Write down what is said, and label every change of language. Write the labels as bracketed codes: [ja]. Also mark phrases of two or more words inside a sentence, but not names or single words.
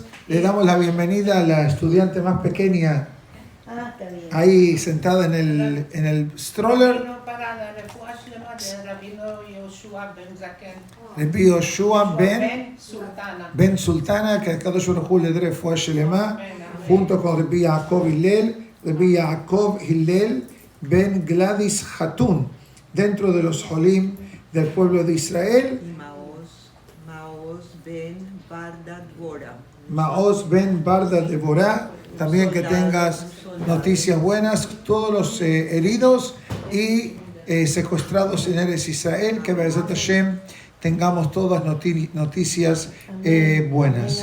[es] Le damos la bienvenida a la estudiante más pequeña, Está bien. ahí sentada en el stroller. para la refugia de Rabino Yoshua Ben Zaken. Rabbi Yoshua Sultana. Ben Sultana, que [he] קדוש ברוך הוא [es] le dé [he] רפואה שלמה, [es] junto con Rabbi Yaakov Hillel, Rabbi Yaakov Hillel Ben Gladys Hatun, dentro de los Jolim del pueblo de Israel. Maoz Ben Barda Dvora. Maoz Ben Barda Devorah, también que tengas noticias buenas, todos los heridos y secuestrados en Eretz Israel, que [he] בעזרת השם [es] tengamos todas noticias buenas.